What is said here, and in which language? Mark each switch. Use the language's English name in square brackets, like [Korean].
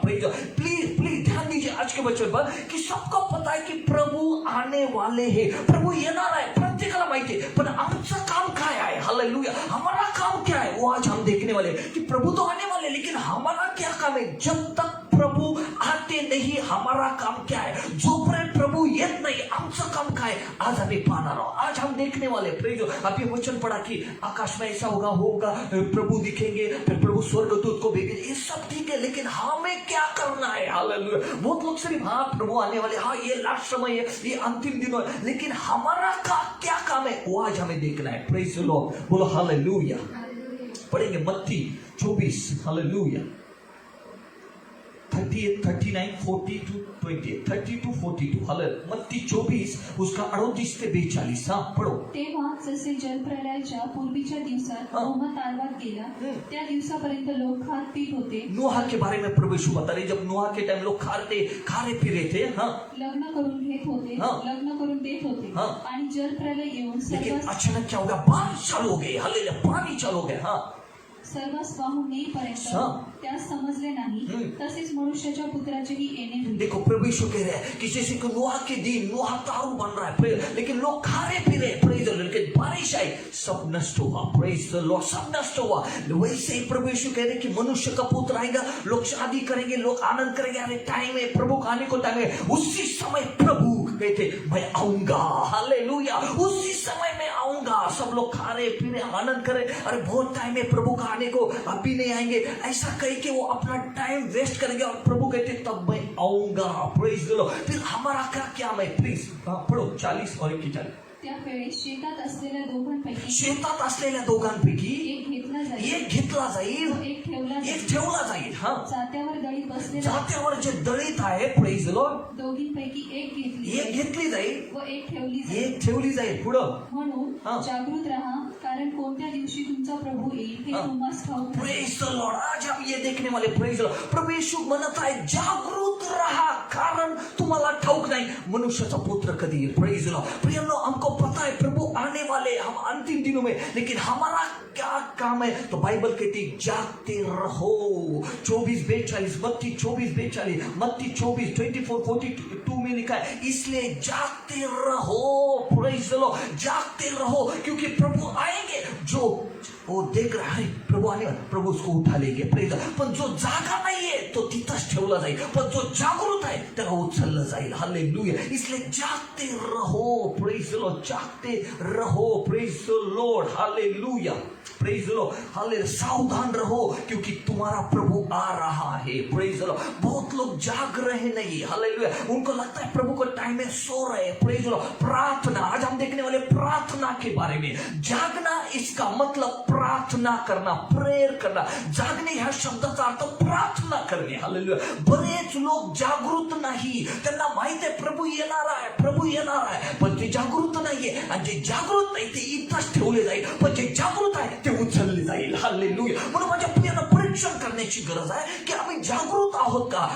[English] Praise the Lord. [Hindi] Please please ध्यान दीजिए आज के वचन पर कि सबको पता है कि प्रभु आने वाले हैं, [Marathi] प्रभु येणार आहे, प्रत्येकाला माहिती आहे. पण आमचं काम काय आहे? हालेलुया. [Hindi] हमारा काम क्या है वो आज हम देखने वाले हैं. कि प्रभु तो आने वाले, लेकिन हमारा क्या काम है? जब तक प्रभु आते नहीं हमारा काम क्या है? [Marathi] जोपर्यंत प्रभु येत नाही आमचं काम काय? आज आम्ही पाहणार आहोत, [Hindi] आज हम देखने वाले. [English] Praise. [Hindi] अभी वचन पढ़ा कि आकाश में ऐसा होगा, प्रभु दिखेंगे, फिर प्रभु स्वर्गदूत को भेजेंगे. ये सब ठीक है, लेकिन हमें क्या करना है? हालेलुया. बहुत लोग सिर्फ प्रभु आने वाले, ये लास्ट समय है, ये अंतिम दिन है, लेकिन हमारा क्या काम है वो आज हमें देखना है. [English] Praise the Lord. [Hindi] बोलो हालेलुया. पढ़ेंगे मत्ती 24. हालेलुया. [English] 38, 39, 40 to 28, 30 to 42. Hallelujah. [Hindi] मत्ती 24 उसका 38 ते 42. पढ़ो. [Marathi] तेव्हा जसे जलप्रलयाच्या पूर्वीच्या दिवसात नोह तारवात गेला, त्या दिवसापर्यंत लोक खात पीत होते. [Hindi] नोहा के बारे में प्रभु यीशु बता रहे, जब नोहा के टाइम लोग खा रहे पी रहे थे. [Marathi] लग्न करून घेत होते, लग्न करून देत होते. आणि जलप्रलय येऊन [Hindi] लेकिन अचानक क्या होगा? बारिश चालू हो गई. हालेलुया. पानी चालू हो गया. [Marathi] सर्वच वाहून येईपर्यंत त्यास समजले नाही. तसेच मनुष्याच्या पुत्राचेही येणे होईल. [Hindi] देखो प्रभु यीशु कह रहे हैं कि जैसे कि नोहा के दिन नोहा तारू बन रहा है, लेकिन लोग खा रहे पी रहे. [English] Praise the Lord. [Hindi] लेकिन बारिश आई, सब नष्ट हुआ. [English] Praise the Lord. [Hindi] सब नष्ट हुआ. वैसे ही प्रभु यीशु कह रहे हैं कि मनुष्य का पुत्र आएगा, लोग शादी करेंगे, लोग आनंद करेंगे. अरे टाइम है, प्रभु का आने को टाइम है. उसी समय प्रभु कहते मैं आऊंगा. हालेलुया. उसी समय मैं आऊंगा. सब लोग खा रहे पी रहे, आनंद करे. अरे बहुत टाइम है, प्रभु का आने को अभी नहीं आएंगे, ऐसा कह के वो अपना टाइम वेस्ट करेंगे. और प्रभु कहते तब मैं आऊंगा. [English] Praise the Lord. [Hindi] फिर हमारा क्या मैं. प्लीज पढ़ो 40 और 41. [Marathi] त्यावेळी शेतात असलेल्या दोघांपैकी शेतात असलेल्या दोघांपैकी एक घेतला घेतला जाईल एक घेतला जाईल, व एक ठेवला एक जाईल. ठेवला जाईल. हा, जात्यावर दळीत बसलेला जात्यावर जे दळीत आहे, [English] praise the Lord, [Marathi] दोघींपैकी एक घेतली एक घेतली जाईल, व एक ठेवली जाईल. एक ठेवली जाईल. पुढं म्हणून हा. जागृत राहा, कारण कोणत्या दिवशी तुमचा प्रभू येईल हे हा. तुम्हास ठाऊक नाही. [English] Praise the Lord. [Hindi] आज हम ये देखने वाले, [English] praise the Lord, [Marathi] प्रभु यीशु म्हणत आहे जागृत रहा, कारण तुम्हाला ठाऊक नाही मनुष्याचा पुत्र कधी येईल. [English] Praise the Lord. [Hindi] प्रियनो, हमको पता है प्रभु आने वाले, हम अंतिम दिनों में, लेकिन हमारा क्या काम है? तो बाइबल कहती जागते रहो. 24:42, मत्ती 24:42, मत्ती 24:24-42 में लिखा है, इसलिए जागते रहो. [English] Praise the Lord. [Hindi] जागते रहो, क्योंकि प्रभु आएंगे. जो वो देख रहा है प्रभु आने, प्रभु उसको उठा लेंगे. Praise the Lord. [Marathi] पण जो जागा नाहीये तो तिथंच ठेवला जाईल, पण जो जागृत आहे त्याला उचललं जाईल. [Hindi] हालेलुया. इसलिए जागते रहो. [English] Praise the Lord. [Hindi] जागते रहो. [English] Praise the Lord. Hallelujah. Praise the Lord. Hallelujah. [Hindi] सावधान रहो, क्योंकि तुम्हारा प्रभु आ रहा है. [English] Praise the Lord. [Hindi] बहुत लोग जाग रहे नहीं. हालेलुया. उनको लगता है प्रभु का टाइम है, सो रहे. [English] Praise the Lord. [Hindi] प्रार्थना, आज हम देखने वाले प्रार्थना के बारे में. जागना इसका मतलब प्रार्थना करना, प्रेयर करना. [Marathi] जागणे ह्या शब्दाचा अर्थ प्रार्थना करणे. हालेलुया. बरेच लोक जागृत नाही, त्यांना माहित आहे प्रभू येणार आहे, प्रभू येणार आहे, पण ते जागृत नाहीये. आणि जे जागृत नाही ते इथंच ठेवले जाईल, पण जे जागृत आहे ते उचलले जाईल. हालेलुया. म्हणून माझ्या प्रियांना परीक्षण करण्याची गरज आहे की आम्ही जागृत आहोत का.